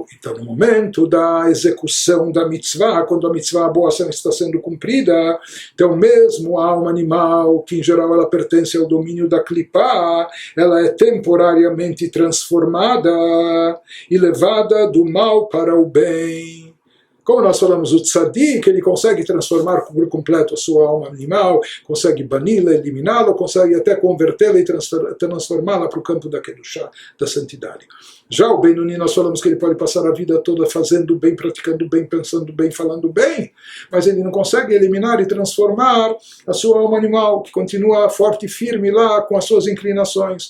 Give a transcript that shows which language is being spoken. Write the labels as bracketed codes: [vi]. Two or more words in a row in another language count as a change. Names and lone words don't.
[pt] Então no momento da execução da mitzvah, quando a mitzvah, a boa ação está sendo cumprida, então mesmo a alma animal, que em geral ela pertence ao domínio da clipá, ela é temporariamente transformada e levada do mal para o bem. Como nós falamos, o tzadik, ele consegue transformar por completo a sua alma animal, consegue bani-la, eliminá-la, consegue até convertê-la e transformá-la para o campo da Kedushá, da santidade. Já o Benoni, nós falamos que ele pode passar a vida toda fazendo bem, praticando bem, pensando bem, falando bem, mas ele não consegue eliminar e transformar a sua alma animal, que continua forte e firme lá com as suas inclinações.